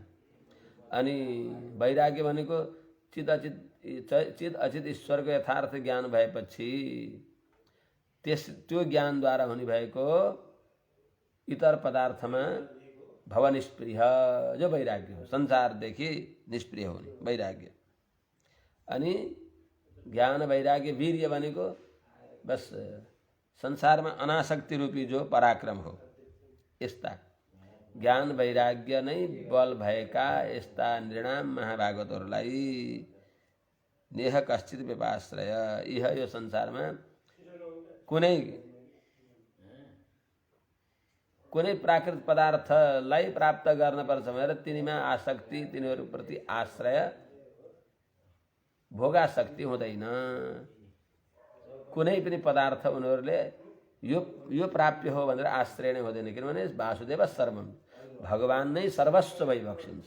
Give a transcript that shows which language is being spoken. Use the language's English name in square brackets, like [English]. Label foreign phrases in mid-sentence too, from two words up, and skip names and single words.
[Nepali] अनि वैराग्य भनेको चित अचित ईश्वरको यथार्थ ज्ञान भएपछि त्यो ज्ञानद्वारा हुने भएको इतर पदार्थमा भवनिष्प्रिय जो वैराग्य हो, संसारदेखि निष्प्रिय हुने वैराग्य। अनि ज्ञान वैराग्य वीर्य भनेको बस संसारमा अनासक्ति रूपी जो पराक्रम हो। यस्ता ज्ञान वैराग्य नै बल भएका यस्ता नृणाम महाभागवतहरूलाई [Sanskrit] नेह कश्चित् व्यपाश्रय, [Nepali] यह यो संसारमा कुनै प्राकृत पदार्थलाई प्राप्त गर्न पर्छ भनेर तिनीमा आसक्ति, तिनीहरूप्रति आश्रय, भोगासक्ति हुँदैन। कुनै पनि पदार्थ उनीहरूले यो प्राप्य हो भनेर आश्रय नै हुँदैन, किनभने [Sanskrit] वासुदेव सर्वम, [Nepali] भगवान नै सर्वस्व भइबक्सिन्छ।